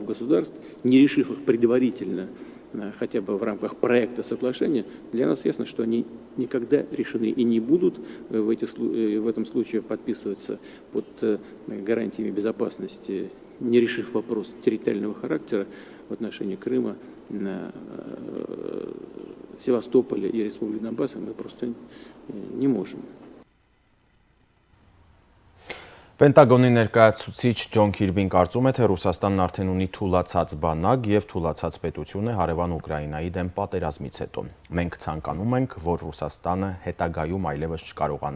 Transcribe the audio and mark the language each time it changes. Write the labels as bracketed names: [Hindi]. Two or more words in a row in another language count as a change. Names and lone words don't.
[Russian] государств, не решив их предварительно, хотя бы в рамках проекта соглашения, для нас ясно, что они никогда решены и не будут в этом случае подписываться под гарантиями безопасности, не решив вопрос территориального характера в отношении Крыма, Севастополя и Республики Донбасса, мы просто не можем. [Armenian] Պենտագոնի ներկայացուցիչ Ջոն Քիրբին կարծում է, թե Ռուսաստանն արդեն ունի թուլացած բանակ և թուլացած պետություն է հարևան Ուկրաինայի դեմ պատերազմից հետո։ Մենք ցանկանում ենք, որ Ռուսաստանը հետագայում այլևս չկարողանա